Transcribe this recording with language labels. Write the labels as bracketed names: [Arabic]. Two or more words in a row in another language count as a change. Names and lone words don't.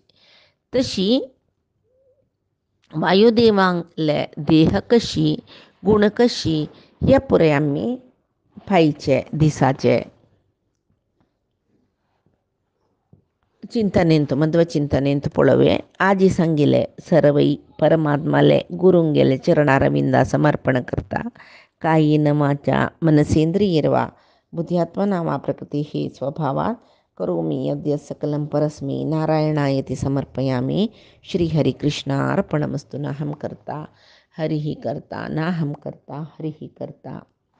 [Konkani] तशी वायुदेवांतले देह कशी गुण कशी हे पुरे आमी फायचे दिसाचे चिंतनेंत मध्वचिंतनेंत पळोवया. आजी सांगिले सर्वई परमात्माले गुरुंगेले चरणारविंदा समर्पण करता. [Sanskrit] कायेन वाचा मनसेंद्रियैर्वा बुद्ध्यात्मना वा प्रकृतिः स्वभावात् करोमि यद्य सकलं परस्मै नारायणायति समर्पयामि. श्रीहरिकृष्णार्पणमस्तु. नाहं कर्ता हरिः कर्ता नाहं कर्ता हरिः कर्ता.